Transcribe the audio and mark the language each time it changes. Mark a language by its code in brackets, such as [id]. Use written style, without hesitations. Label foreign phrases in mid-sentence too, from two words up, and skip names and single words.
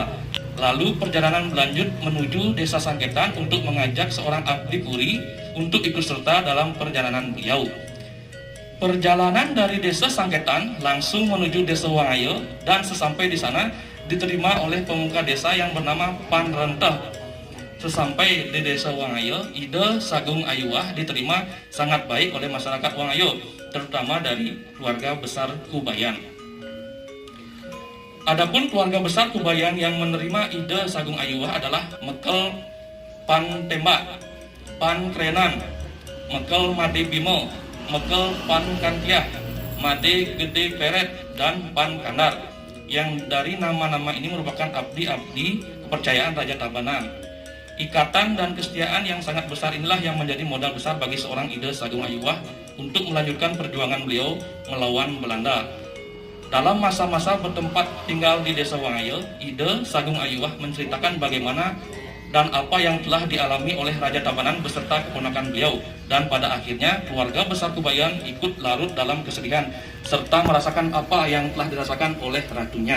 [id] Lalu perjalanan berlanjut menuju Desa Sangketan untuk mengajak seorang abdi Puri untuk ikut serta dalam perjalanan beliau. Perjalanan dari Desa Sangketan langsung menuju Desa Wangayo, dan sesampai di sana diterima oleh pemuka desa yang bernama Pan Renteh. Sesampai di Desa Wangayo, Ide Sagung Ayuwah diterima sangat baik oleh masyarakat Wangayo, terutama dari keluarga besar Kubayan. Adapun keluarga besar Kubayan yang menerima Ide Sagung Ayuwah adalah Mekel Pan Tembak, Pan Krenan, Mekel Made Bimo, Mekel Pan Kantiah, Made Gede Peret, dan Pan Kandar, yang dari nama-nama ini merupakan abdi-abdi kepercayaan Raja Tabanan. Ikatan dan kesetiaan yang sangat besar inilah yang menjadi modal besar bagi seorang Ide Sagung Ayuwah untuk melanjutkan perjuangan beliau melawan Belanda. Dalam masa-masa bertempat tinggal di Desa Wangayo, Ide Sagung Ayuwah menceritakan bagaimana dan apa yang telah dialami oleh Raja Tabanan beserta keponakan beliau, dan pada akhirnya keluarga besar Kubayan ikut larut dalam kesedihan serta merasakan apa yang telah dirasakan oleh ratunya.